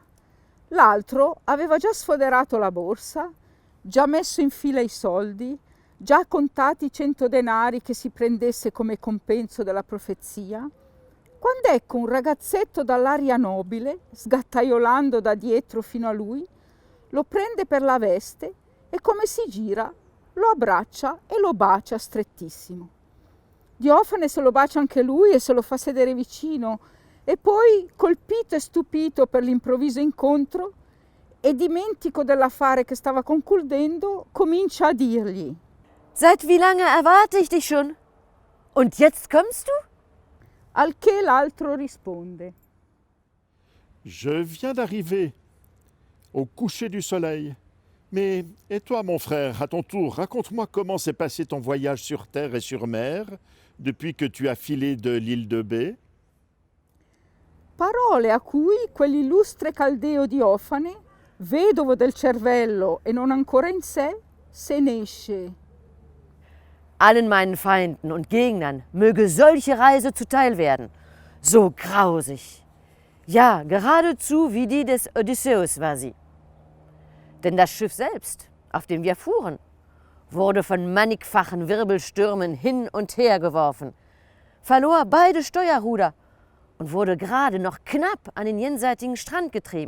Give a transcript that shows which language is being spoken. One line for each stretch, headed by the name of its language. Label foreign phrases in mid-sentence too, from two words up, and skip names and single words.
Italian: L'altro aveva già sfoderato la borsa, già messo in fila i soldi, già contati 100 denari che si prendesse come compenso della profezia, quando ecco un ragazzetto dall'aria nobile, sgattaiolando da dietro fino a lui, lo prende per la veste e come si gira lo abbraccia e lo bacia strettissimo. Diofane se lo bacia anche lui e se lo fa sedere vicino, e poi, colpito e stupito per l'improvviso incontro e dimentico dell'affare che stava concludendo, comincia a dirgli:
German: Seit wie lange erwarte ich dich schon? Und jetzt kommst du?
Italian: Al che l'altro risponde:
French: Je viens d'arriver, au coucher du soleil. Mais, et toi, mon frère, à ton tour, raconte-moi comment s'est passé ton voyage sur terre et sur mer, depuis que tu as filé de l'île de Bé.
Italian: Parole a cui quell'illustre caldeo Diofane, vedovo del cervello e non ancora in sé, se ne esce.
German: Allen meinen Feinden und Gegnern möge solche Reise zuteil werden. So grausig. Ja, geradezu wie die des Odysseus war sie. Denn das Schiff selbst, auf dem wir fuhren, wurde von mannigfachen Wirbelstürmen hin und her geworfen, verlor beide Steuerruder und wurde gerade noch knapp an den jenseitigen Strand getrieben.